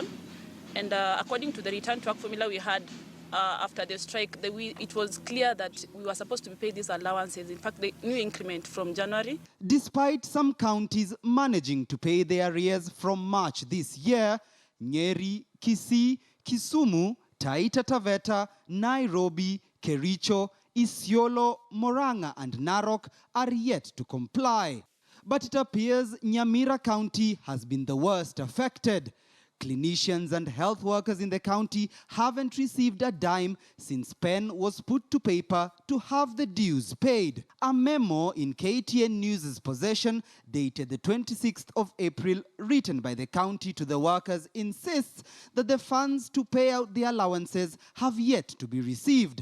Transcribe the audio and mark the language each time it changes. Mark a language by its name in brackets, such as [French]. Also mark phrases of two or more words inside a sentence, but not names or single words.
[English] And according to the return to work formula we had after the strike, it was clear that we were supposed to be paid these allowances. In fact, the new increment from January. Despite some counties managing to pay their arrears from March this year, Nyeri, Kisii, Kisumu, Taita Taveta, Nairobi, Kericho, Isiolo, Moranga and Narok are yet to comply. But it appears Nyamira County has been the worst affected. Clinicians and health workers in the county haven't received a dime since pen was put to paper to have the dues paid. A memo in KTN News' possession, dated the 26th of April, written by the county to the workers, insists that the funds to pay out the allowances have yet to be received.